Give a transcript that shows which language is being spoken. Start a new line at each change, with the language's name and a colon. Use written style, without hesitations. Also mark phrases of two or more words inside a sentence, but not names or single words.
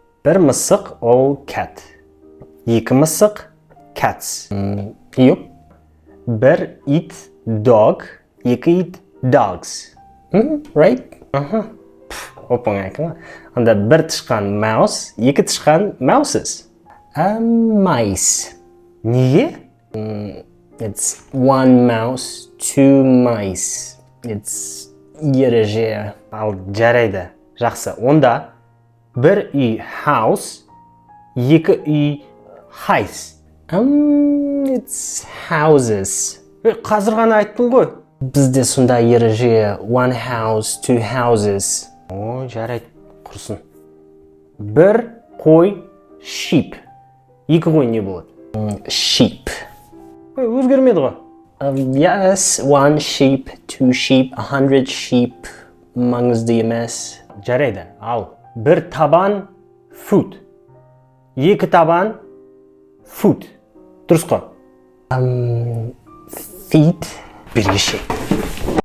Kazakh: Бір мысық ол cat. Екі мысық cats. Юп. Бір ит dog. Екі ит dogs. Right? Оп-оңай екен. Анда бір тышқан mouse, екі тышқан mouses.
English: Mice. Неге? It's one mouse, two mice.
Kazakh: It's ереже. Ал жарайды. Жақсы. Онда бір үй house, екі үй house.
English: It's houses.
Kazakh: Қазір ғана айттың ғой. Бізде сонда ереже
English: one house, two houses.
Kazakh: О, жарайды. Құрсын. Бір қой sheep. Екі қой не болады? Sheep. Өзгермеді ғой.
English: Yes, one sheep, two sheep, 100 sheep.
Kazakh: Маңызды емес. Жарайды. Ал бір табан foot. Екі табан foot. Дұрыс қой. Feet. Бергеше.